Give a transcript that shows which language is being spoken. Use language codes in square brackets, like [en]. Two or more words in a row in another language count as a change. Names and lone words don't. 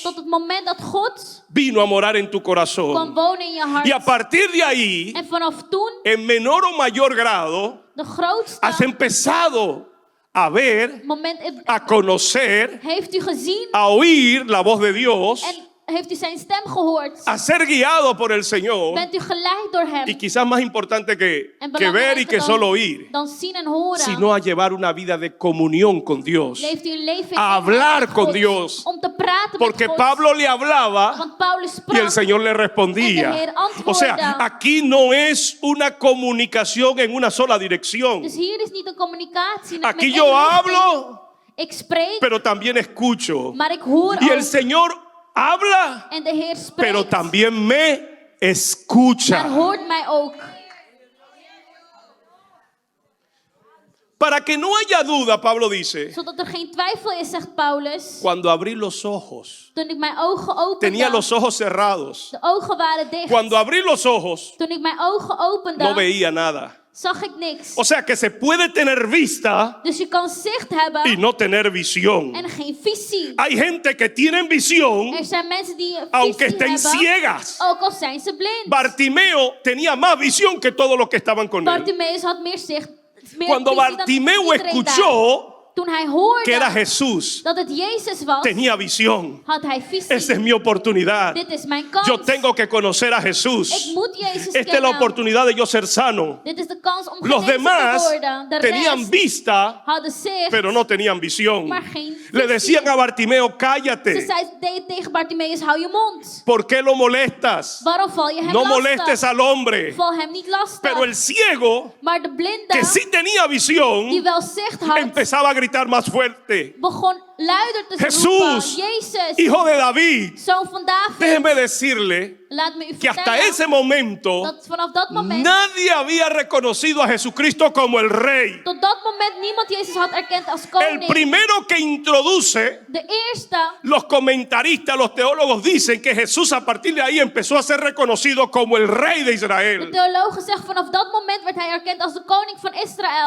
[nl] Tot het moment dat God [es] vino a morar en tu [nl] kwam [es] corazón. [nl] wonen in je hart. [es] Y a partir de ahí, [nl] En vanaf toen, [es] en menor o mayor grado, [nl] de grootste [es] has empezado a ver, [nl] moment, [es] a conocer, [nl] heeft u gezien [es] a oír la voz de Dios, [nl] en heeft u zijn stem gehoord. [es] a ser guiado por el Señor. [nl] Bent u geleid door hem. [es] Y quizás más importante que [nl] En [es] ver y [nl] belangrijker [es] que solo oír, [nl] dan zien en horen. [es] sino a llevar una vida de comunión con Dios. [nl] Leeft u een leven in [es] A [nl] eenheid [es] hablar [nl] met [es] con [nl] God, [es] Dios. [nl] om te praten [es] Porque [nl] met God. [es] Pablo le hablaba [nl] Want Paulus [es] y [nl] sprak. [es] el Señor le [nl] En de [es] respondía. [nl] Heer antwoordde. [es] O sea, aquí no es una comunicación en una sola dirección. [nl] Dus hier is niet een communicatie met [es] Aquí [nl] één [es] yo [nl] richting. [es] hablo, [nl] Ik spreek, [es] pero también escucho. [nl] maar ik hoor [es] Y el [nl] ook. [es] Señor habla, [nl] En de Heer spreekt, [es] pero también me [nl] maar [es] escucha. [nl] hoort mij ook. [es] Para que no haya duda, Pablo dice, [nl] Zodat er geen twijfel is, zegt Paulus. [es] cuando abrí los ojos, [nl] Toen ik mijn ogen opende, [es] tenía los ojos cerrados. [nl] de ogen waren dicht. [es] Cuando abrí los ojos, [nl] Toen ik mijn ogen opende, [es] no veía nada. [nl] zag ik niks. [es] O sea que se puede tener vista [nl] Dus je kan zicht hebben [es] y no tener visión. [nl] en geen visie. [es] Hay gente que tienen visión [nl] Er zijn mensen die een [es] aunque [nl] visie [es] estén [nl] hebben, [es] ciegas. [nl] ook al zijn ze blind. [es] Bartimeo tenía más visión que todos los que estaban con él. [nl] Bartimeus had meer zicht. Meer [es] Cuando [nl] visie dan [es] Bartimeo [nl] iedereen [es] escuchó [nl] daar. Toen hij hoorde [es] que era Jesús, [nl] dat het Jezus was, [es] tenía visión. [nl] had hij visie. [es] Esa es mi oportunidad. [nl] Dit is mijn kans. [es] Yo tengo que conocer a [nl] Ik [es] Jesús. [nl] moet Jezus [es] Esta es la [nl] kennen. [es] oportunidad de yo ser sano. [nl] Dit is de kans om [es] Los [nl] genezen te [es] demás [nl] worden. De [es] tenían [nl] rest [es] vista, [nl] hadden zicht, [es] pero no tenían visión. [nl] maar geen [es] Le [nl] visie. [es] decían a Bartimeo, [nl] Ze [es] cállate. [nl] zei tegen Bartimeus, hou je mond. [es] ¿Por qué lo molestas? [nl] Waarom val je hem [es] No [nl] lastig? [es] molestes al hombre. [nl] Val hem niet lastig. [es] Pero el ciego, [nl] Maar de blinde, [es] que sí tenía [nl] die [es] visión, [nl] wel zicht had, [es] empezaba a gritar gritar más fuerte: [nl] begon luider te [es] Jesús, [nl] roepen. Jezus, [es] Hijo de David. [nl] Zoon van David. [es] Déjeme decirle [nl] Laat me u [es] que hasta [nl] vertellen [es] ese momento [nl] dat vanaf dat moment, [es] nadie había reconocido a Jesucristo como el Rey. [nl] tot dat moment niemand Jezus had erkend als [es] El [nl] koning. [es] primero que introduce, [nl] De eerste, [es] los comentaristas, los teólogos dicen que Jesús a partir de ahí empezó a ser reconocido como el Rey de [nl] de Israel. theologen zeggen vanaf dat moment werd hij erkend als de koning van Israël.